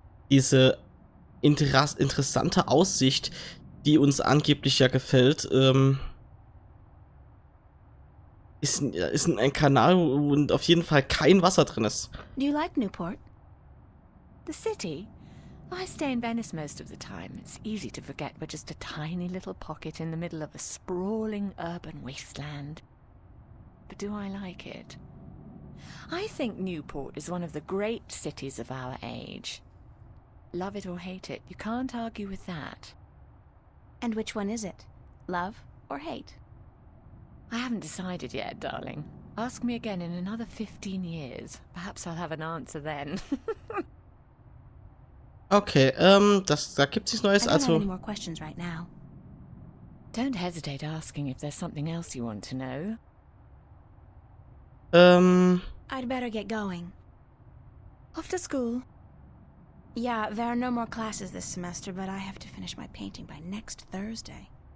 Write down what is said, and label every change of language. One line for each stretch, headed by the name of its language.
German: Diese interessante Aussicht, die uns angeblich ja gefällt, ist ein Kanal, wo auf jeden Fall kein Wasser drin ist.
English: Do you like Newport? The city? I stay in Venice most of the time. It's easy to forget we're just a tiny little pocket in the middle of a sprawling urban wasteland. But do I like it? I think Newport is one of the great cities of our age. Love it or hate it, you can't argue with that. And which one is it? Love or hate? I haven't decided yet, darling. Ask me again in another 15 years. Perhaps I'll have an answer then.
German: Okay, da gibt's nichts Neues,
English: I don't have any
German: also...
English: more questions right now. Don't hesitate asking if there's something else you want to know. I'd better get going. Off to school. Yeah, there are no more classes this semester, but I have to finish my painting by next Thursday.